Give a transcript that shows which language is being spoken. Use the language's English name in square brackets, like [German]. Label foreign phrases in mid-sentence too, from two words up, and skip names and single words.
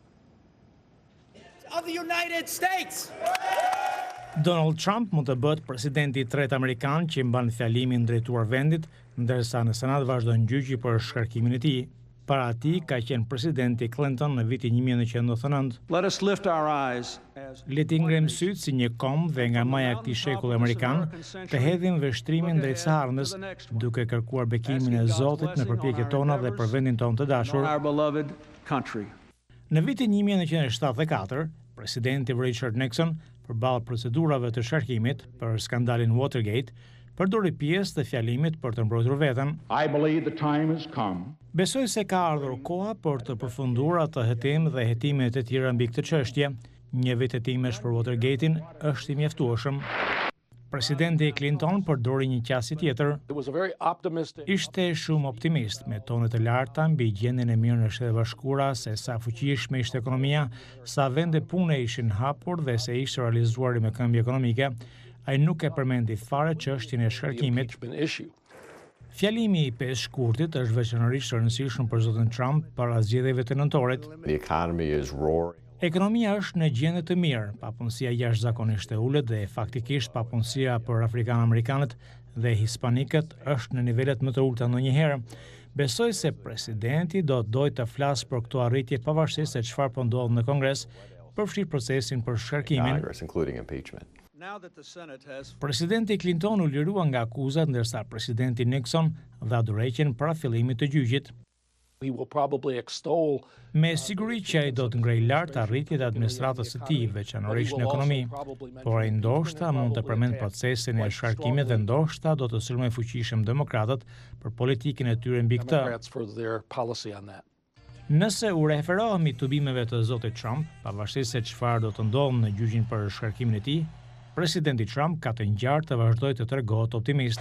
[English] Of the United States. [Albanian] Donald Trump mund të bëhet presidenti i tretë amerikan që mban fjalimin drejtuar vendit, ndërsa në Senat vazhdon gjyqi për shkarkimin e tij. Para atij ka qenë presidenti Clinton në vitin 1999. [English] Let us lift our eyes [Albanian] Le të ngrem syt si një kom dhe nga maja e këtij shekulli amerikan të hedhim veshtrimin drejt së ardhmës, duke kërkuar bekimin e Zotit në përpjekjet tona dhe për vendin tonë të dashur. [English] our beloved country. [Albanian] Në vitin 1974, presidenti Richard Nixon, përballë procedurave të shkarkimit për skandalin Watergate, përdori pjesë të fjalimit për të mbrojtur veten. [English] I believe the time has come. [Albanian] Besoj se ka ardhur koha për të përfunduar atë hetim dhe hetimet e tjera mbi këtë çështje. Një vit hetimesh për Watergate-in është i mjaftueshëm. Presidenti Clinton përdori një qasje tjetër. [English] It was a very optimistic. [Albanian] Ishte shumë optimist, me tone të larta mbi gjendjen e mirë në Shtetet Bashkuara, se sa fuqishme ishte ekonomia, sa vende pune ishin hapur dhe se ishte realizuar rikëmbje ekonomike. Ai nuk e përmendi fare çështjen e shkarkimit. Fjalimi i 5 shkurtit është veçanërisht rëndësishëm për zotin Trump para zgjedhjeve të nëntorit. [English] The economy is roaring. [Albanian] Ekonomia është në gjendje të mirë, papunësia jashtëzakonisht e ulët dhe faktikisht papunësia për afrikan-amerikanët dhe hispanikët është në nivelet më të ulta ndonjëherë. Besoj se presidenti do të dojë të flasë për këto arritje pavarësisht se çfarë po ndodh në Kongres, përfshi procesin për shkarkimin. [English] Congress, including impeachment. [Albanian] Presidenti Clinton u lirua nga akuzat, ndërsa presidenti Nixon dha dorëheqjen para fillimit të gjyqit. [English] He will probably extol. [Albanian] Me siguri që ai do të ngrej lart arritjet e administratës së tij, veçanërisht në ekonomi, por ai ndoshta mund të përmend procesin e shkarkimit dhe ndoshta do të sulmoj fuqishëm demokratët për politikën e tyre mbi këtë. Nëse u referohemi tubimeve të zotit Trump, pavarësisht se çfarë do të ndodhë në gjyqin për shkarkimin e tij, presidenti Trump ka të ngjarë të vazhdojë të tregohet optimist.